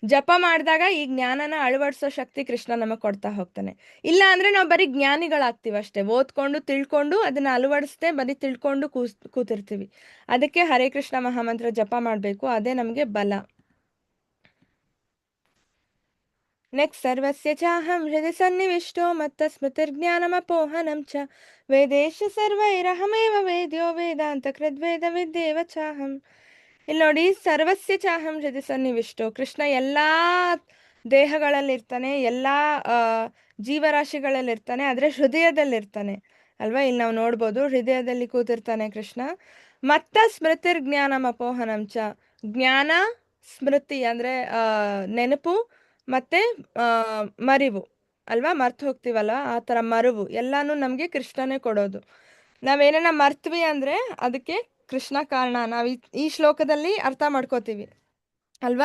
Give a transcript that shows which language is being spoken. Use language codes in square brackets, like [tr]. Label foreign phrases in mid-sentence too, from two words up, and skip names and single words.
[kn] ಜಪ ಮಾಡಿದಾಗ ಈ ಜ್ಞಾನನ ಅಳವಡಿಸೋ ಶಕ್ತಿ ಕೃಷ್ಣ ನಮಗೆ ಕೊಡ್ತಾ ಹೋಗ್ತಾನೆ. ಇಲ್ಲ ಅಂದ್ರೆ ನಾವು ಬರೀ ಜ್ಞಾನಿಗಳಾಗ್ತೀವಿ ಅಷ್ಟೇ, ಓದ್ಕೊಂಡು ತಿಳ್ಕೊಂಡು ಅದನ್ನ ಅಳವಡಿಸದೆ ಬರೀ ತಿಳ್ಕೊಂಡು ಕೂತಿರ್ತೀವಿ. ಅದಕ್ಕೆ ಹರೇ ಕೃಷ್ಣ ಮಹಾಮಂತ್ರ ಜಪ ಮಾಡಬೇಕು, ಅದೇ ನಮಗೆ ಬಲ. ನೆಕ್ಸ್ಟ್, [sa] ಸರ್ವಸ್ಯ ಚಾಹಂ ಹೃದಯ ಸನ್ನಿವಿಷ್ಟೋ ಮತ್ತ ಸ್ಮೃತಿರ್ಜ್ಞಾನಮಪೋಹನಂ ಚ ವೇದೇಶ ಸರ್ವೈರಹಮೇವ ವೇದ್ಯೋ ವೇದಾಂತ ಕೃದ್ವೇದ ವಿದ್ಯೇವ ಚಾಹಂ. [kn] ಇಲ್ಲಿ ನೋಡಿ, [sa] ಸರ್ವಸ್ಯ ಚಾಹಂ ಹೃದಯ ಸನ್ನಿವಿಷ್ಟೋ, [kn] ಕೃಷ್ಣ ಎಲ್ಲಾ ದೇಹಗಳಲ್ಲಿರ್ತಾನೆ, ಎಲ್ಲಾ ಜೀವರಾಶಿಗಳಲ್ಲಿರ್ತಾನೆ, ಆದರೆ ಹೃದಯದಲ್ಲಿರ್ತಾನೆ ಅಲ್ವಾ. ಇಲ್ಲಿ ನಾವು ನೋಡ್ಬೋದು, ಹೃದಯದಲ್ಲಿ ಕೂತಿರ್ತಾನೆ ಕೃಷ್ಣ. [sa] ಮತ್ತ ಸ್ಮೃತಿರ್ ಜ್ಞಾನಂ ಅಪೋಹನಂ ಚ, [kn] ಜ್ಞಾನ ಸ್ಮೃತಿ ಅಂದ್ರೆ ನೆನಪು ಮತ್ತೆ ಮರಿವು ಅಲ್ವಾ, ಮರ್ತು ಹೋಗ್ತೀವಲ್ವ, ಆ ಥರ ಮರುವು ಎಲ್ಲಾನು ನಮಗೆ ಕೃಷ್ಣನೇ ಕೊಡೋದು. ನಾವೇನ ಮರ್ತ್ವಿ ಅಂದ್ರೆ ಅದಕ್ಕೆ ಕೃಷ್ಣ ಕಾರಣ. ನಾವು ಈ ಶ್ಲೋಕದಲ್ಲಿ ಅರ್ಥ ಮಾಡ್ಕೋತೀವಿ ಅಲ್ವಾ.